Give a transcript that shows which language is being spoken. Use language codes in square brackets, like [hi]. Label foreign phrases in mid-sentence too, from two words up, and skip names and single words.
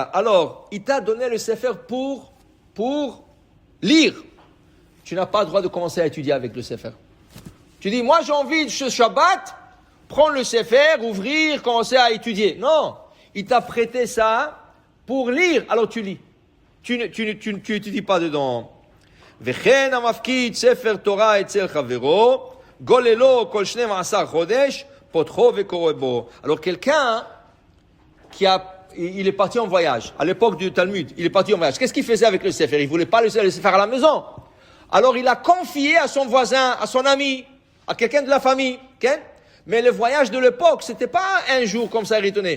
[fr] Alors, il t'a donné le Sefer pour lire. Tu n'as pas le droit de commencer à étudier avec le Sefer. Tu dis, moi j'ai envie de ce Shabbat, prendre le Sefer, ouvrir, commencer à étudier. Non, il t'a prêté ça pour lire, alors tu lis. Tu n'étudies pas dedans. [he] וכן המפקיד ספר תורה אצל חברו, גוללו כל שנים עשר חודש, פותחו וקורא בו. [fr] Alors quelqu'un il est parti en voyage, à l'époque du Talmud, il est parti en voyage. Qu'est-ce qu'il faisait avec le Sefer? Il voulait pas le Sefer à la maison. Alors il a confié à son voisin, à son ami, à quelqu'un de la famille, mais le voyage de l'époque, c'était pas un jour comme ça retourné.